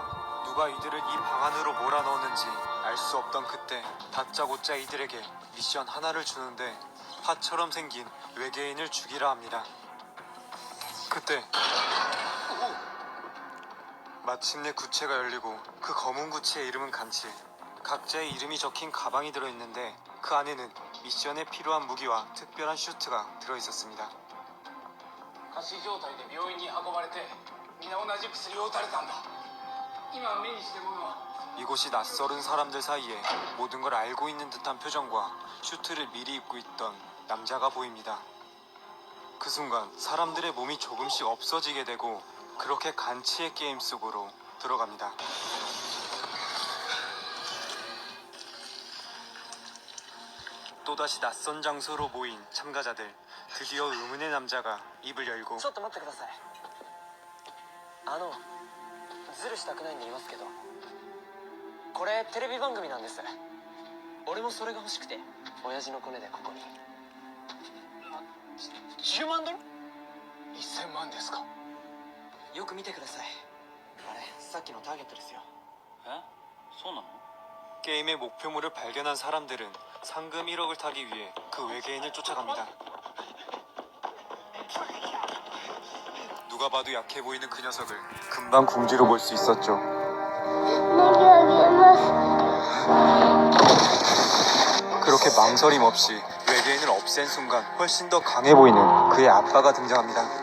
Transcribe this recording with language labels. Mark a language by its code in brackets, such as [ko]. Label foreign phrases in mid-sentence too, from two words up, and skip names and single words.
[ko] 누가 이들을 이 방 안으로 몰아넣었는지 알 수 없던 그때 다짜고짜 이들에게 미션 하나를 주는데 파처럼 생긴 외계인을 죽이라 합니다. 그때 마침내 구체가 열리고 그 검은 구체의 이름은 간치. 각자의 이름이 적힌 가방이 들어있는데 그 안에는 미션에 필요한 무기와 특별한 슈트가 들어있었습니다. [ja] 仮死状態で病院に運ばれて皆同じ薬を打たれたんだ今目にしてるものは [ko] 이곳이 낯설은 사람들 사이에 모든 걸 알고 있는 듯한 표정과 슈트를 미리 입고 있던 남자가 보입니다. 그 순간 사람들의 몸이 조금씩 없어지게 되고 그렇게 간치의 게임 속으로 들어갑니다. 또다시 낯선 장소로 모인 참가자들. 드디어 의문의 남자가 입을 열고 [ja] ちょっと待ってくださいズルしたくないんで言いますけどこれテレビ番組なんです俺もそれが欲しくて親父のコネでここに10万ドル ?1000万ですかよく見てくださいあれさっきのターゲットですよえそうなの [ko] 게임의 목표물을 발견한 사람들은 상금 1억을 타기 위해 그 외계인을 쫓아갑니다. 누가 봐도 약해 보이는 그 녀석을 금방 궁지로 볼 수 있었죠. 그렇게 망설임 없이 외계인을 없앤 순간 훨씬 더 강해 보이는 그의 아빠가 등장합니다.